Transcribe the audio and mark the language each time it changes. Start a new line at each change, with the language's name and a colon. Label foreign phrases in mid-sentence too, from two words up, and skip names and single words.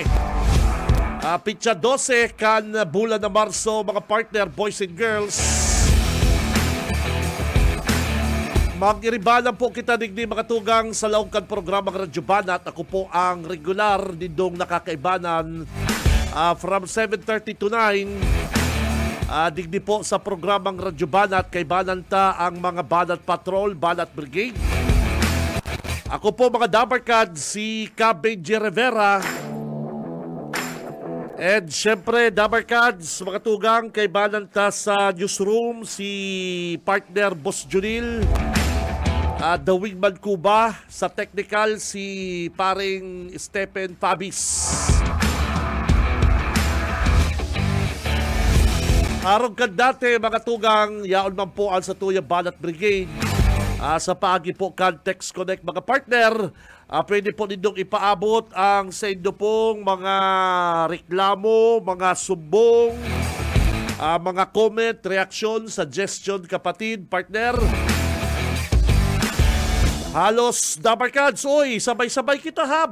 Bikol: Petsa 12 kan bulan na Marso, mga partner,
English: boys and girls.
Bikol: Mag-iribanan po kita digdi mga tugang sa laungkan programang Radyo Banat. Ako po ang regular dindong nakakaibanan
English: from 7:30 to 9.
Bikol: Digdi po sa programang Radyo Banat, kaibanan ta ang mga Banat Patrol, Banat Brigade. Ako po mga Dabarkad, si Benji Rivera. And syempre, Dabarkads, mga tugang, kaibanan ta sa newsroom, si partner Boss Junil. The Wingman Cuba, sa technical si paring Stephen Fabis. Arong kan dati mga tugang, yaon man po ang sa Tuya Banat Brigade. Sa paagi po kan Text Connect mga partner, pwede po nindong ipaabot ang sa inyo pong mga reklamo, mga sumbong, mga
English: comment, reaction, suggestion
Bikol: kapatid, partner. Halos Dabarkads, oy, sabay-sabay kita ha.